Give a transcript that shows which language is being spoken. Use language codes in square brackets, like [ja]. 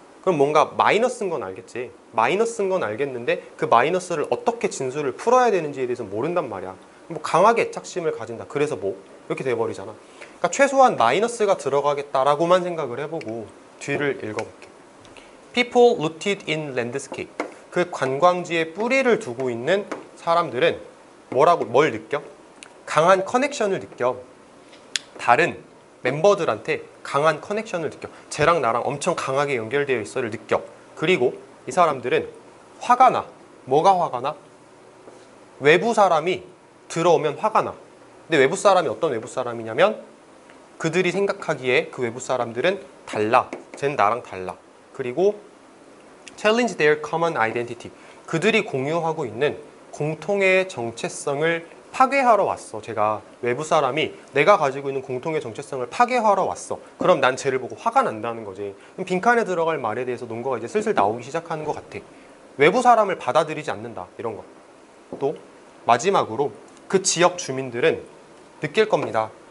[ko] 그럼 뭔가 마이너스인 건 알겠지. 마이너스인 건 알겠는데 그 마이너스를 어떻게 진술을 풀어야 되는지에 대해서 모른단 말이야. 뭐 강하게 애착심을 가진다. 그래서 뭐? 이렇게 돼버리잖아. 그러니까 최소한 마이너스가 들어가겠다라고만 생각을 해보고 뒤를 읽어볼게. [en] People rooted in landscape. [ko] 그 관광지에 뿌리를 두고 있는 사람들은 뭘 느껴? 강한 커넥션을 느껴. 다른 멤버들한테 강한 커넥션을 느껴. 쟤랑 나랑 엄청 강하게 연결되어 있어를 느껴. 그리고 이 사람들은 화가 나. 뭐가 화가 나? 외부 사람이 들어오면 화가 나. 근데 외부 사람이 어떤 외부 사람이냐면 그들이 생각하기에 그 외부 사람들은 달라. 쟤는 나랑 달라. 그리고 [en] challenge their common identity. [ko] 그들이 공유하고 있는 공통의 정체성을 파괴하러 왔어. 제가 외부 사람이 내가 가지고 있는 공통의 정체성을 파괴하러 왔어. 그럼 난 쟤를 보고 화가 난다는 거지. 그럼 빈칸에 들어갈 말에 대해서 논거가 이제 슬슬 나오기 시작하는 것 같아. 외부 사람을 받아들이지 않는다. 이런 거. 또 마지막으로 그 지역 주민들은 느낄 겁니다.